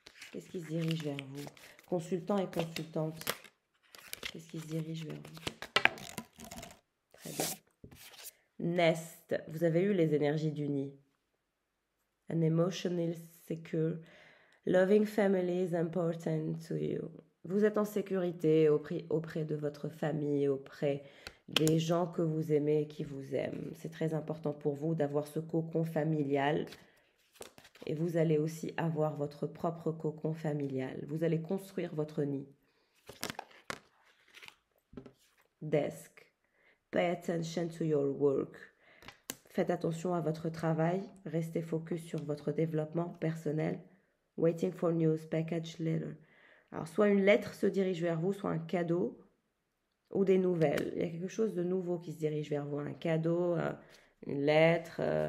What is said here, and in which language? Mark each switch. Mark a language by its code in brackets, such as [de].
[fr] Qu'est-ce qui se dirige vers vous? Consultant et consultante. Qu'est-ce qui se dirige vers vous? Très bien. Nest. Vous avez eu les énergies du nid. [en] An emotional secure. Loving family is important to you. [fr] Vous êtes en sécurité auprès de votre famille, auprès des gens que vous aimez et qui vous aiment. C'est très important pour vous d'avoir ce cocon familial. Et vous allez aussi avoir votre propre cocon familial. Vous allez construire votre nid. [en] Desk. Pay attention to your work. [fr] Faites attention à votre travail. Restez focus sur votre développement personnel. [en] Waiting for news, package letter. [fr] Alors, soit une lettre se dirige vers vous, soit un cadeau ou des nouvelles. Il y a quelque chose de nouveau qui se dirige vers vous. Un cadeau, une lettre.